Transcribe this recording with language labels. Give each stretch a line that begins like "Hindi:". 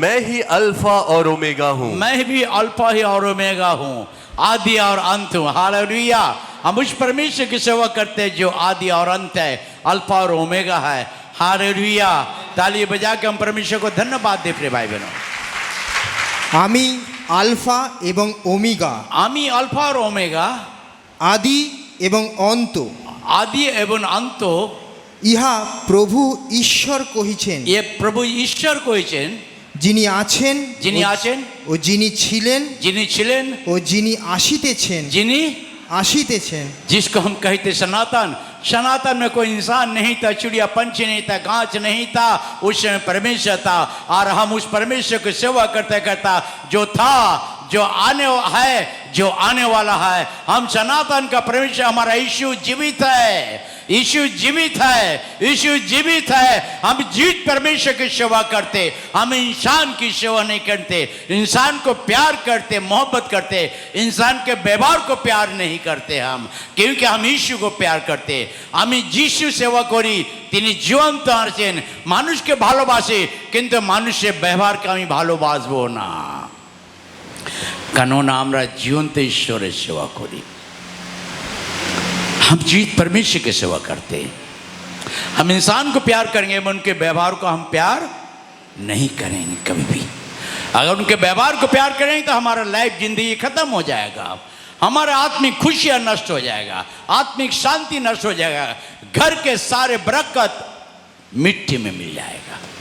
Hindi: मैं ही अल्फा और ओमेगा हूँ। मैं भी अल्फा ही और ओमेगा हूँ, आदि और अंत हूँ। हालेलुया। हम उस परमेश्वर की सेवा करते हैं जो आदि और अंत है, अल्फा और ओमेगा है। हालेलुया। ताली बजा के हम परमेश्वर को धन्यवाद दे प्रिय भाई बहनों।
Bangla: आमी আলফা এবং ওমেগা, আমি আলফা আর ওমেগা, আদি এবং অন্ত। আদি এবং অন্ত, ইহা প্রভু ঈশ্বর কহিছেন, এ প্রভু ঈশ্বর কইছেন, যিনি আছেন, যিনি আছেন, ও যিনি ছিলেন, যিনি ছিলেন, ও যিনি আসিতেছেন, যিনি আসিতেছেন।
Hindi: जिसको हम कहते सनातन। सनातन में कोई इंसान नहीं था, चिड़िया पंछी नहीं था, गांच नहीं था, उस समय परमेश्वर था। और हम उस परमेश्वर की सेवा करते करता, जो था, जो आने है, जो आने वाला है। हम सनातन का परमेश्वर, हमारा यीशु जीवित है, यीशु जीवित है, यीशु जीवित है। हम जीवित परमेश्वर की सेवा करते, हम इंसान की सेवा नहीं करते। इंसान को प्यार करते, मोहब्बत करते, इंसान के व्यवहार को प्यार नहीं करते हम, क्योंकि हम यीशु को प्यार करते।
Bangla: আমি যিশু সেবা করি, তিনি জীবন্ত আছেন। মানুষকে ভালোবাসে, কিন্তু মানুষের ব্যবহারকে আমি ভালোবাসবো না, কেননা আমরা জীবন্ত ঈশ্বরের সেবা করি।
Hindi: हम जीवित परमेश्वर की सेवा करते हैं। हम इंसान को प्यार करेंगे, उनके व्यवहार को हम प्यार नहीं करेंगे कभी भी। अगर उनके व्यवहार को प्यार करेंगे तो हमारा लाइफ जिंदगी खत्म हो जाएगा, हमारा आत्मिक खुशियाँ नष्ट हो जाएगा, आत्मिक शांति नष्ट हो जाएगा, घर के सारे बरकत मिट्टी में मिल जाएगा।